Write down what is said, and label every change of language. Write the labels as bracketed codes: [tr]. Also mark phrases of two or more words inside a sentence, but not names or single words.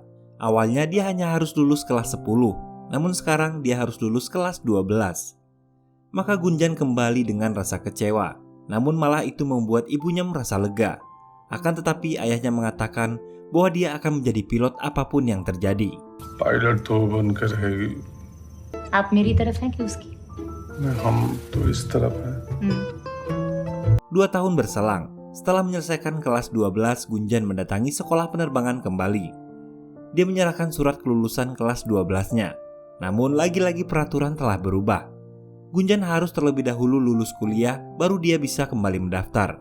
[id] Awalnya dia hanya harus lulus kelas 10, namun sekarang dia harus lulus kelas 12. Maka Gunjan kembali dengan rasa kecewa, namun malah itu membuat ibunya merasa lega. Akan tetapi ayahnya mengatakan bahwa dia akan menjadi pilot apapun yang terjadi. [hi] पायलट तो बनकर रहेगी। आप मेरी तरफ हैं कि उसकी? हम तो इस तरफ हैं। [id] 2 tahun berselang, setelah menyelesaikan kelas 12, Gunjan mendatangi sekolah penerbangan kembali. Dia menyerahkan surat kelulusan kelas 12-nya. Namun lagi-lagi peraturan telah berubah. Gunjan harus terlebih dahulu lulus kuliah, baru dia bisa kembali mendaftar.